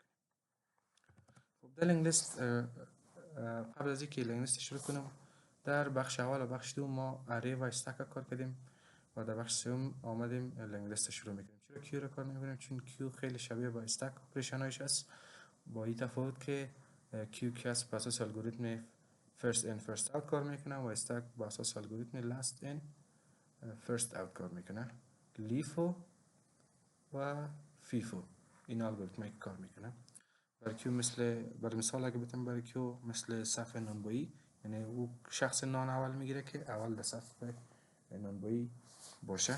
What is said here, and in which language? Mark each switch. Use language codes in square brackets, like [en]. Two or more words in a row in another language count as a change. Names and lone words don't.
[fa] خب در لینک لیست قبل از اینکه لینک لیست شروع کنم، در بخش اول و بخش دوم ما اری و استک کار کردیم و در بخش سوم آمدیم لینک لیست شروع میکنیم. چرا کیو رو کار میکنیم؟ چون کیو خیلی شبیه با استک اپریشنایش است، با این تفاوت که کیو که است بر اساس الگوریتم [en] first in first out [fa] کار میکنه و استک بر اساس الگوریتم [en] last in first out [fa] کار میکنه. لیفو و فیفو این الگوریتم کار میکنه. برای کیو برای مثال اگه بتونم برای کیو مثل صفحه نانبایی، یعنی او شخص نان اول میگیره که اول در صفحه نانبایی باشه.